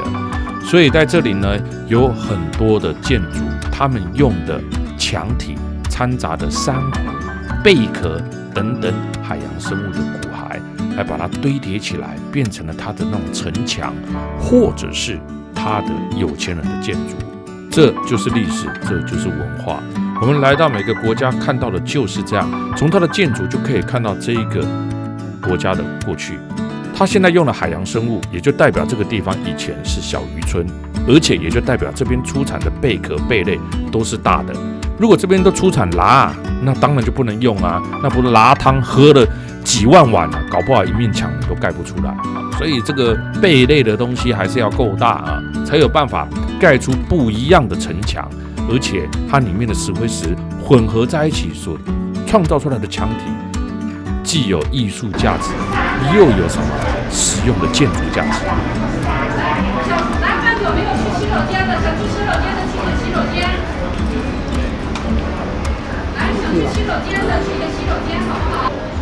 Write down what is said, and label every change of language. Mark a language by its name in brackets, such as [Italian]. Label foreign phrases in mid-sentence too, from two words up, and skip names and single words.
[Chinese] 所以在這裡呢，有很多的建築，他們用的牆體摻雜的珊瑚、貝殼等等海洋生物的骨骸，來把它堆疊起來，變成了它的那種城牆，或者是它的有錢人的建築。這就是歷史，這就是文化。我們來到每個國家看到的就是這樣，從它的建築就可以看到這一個國家的過去。它現在用了海洋生物，也就代表這個地方以前是小漁村，而且也就代表這邊出產的貝殼貝類都是大的。如果這邊都出產鱈，那當然就不能用啊，那不是鱈湯喝了幾萬碗啊，搞不好一面牆都蓋不出來。所以這個貝類的東西還是要夠大啊，才有辦法蓋出不一樣的城牆，而且它裡面的石灰石混合在一起所創造出來的牆體，既有藝術價值，又有什麼實用的建築價值。来，有没有去洗手間的？想去洗手間的，去洗手間。来，想去洗手間的，去洗手間，好不好？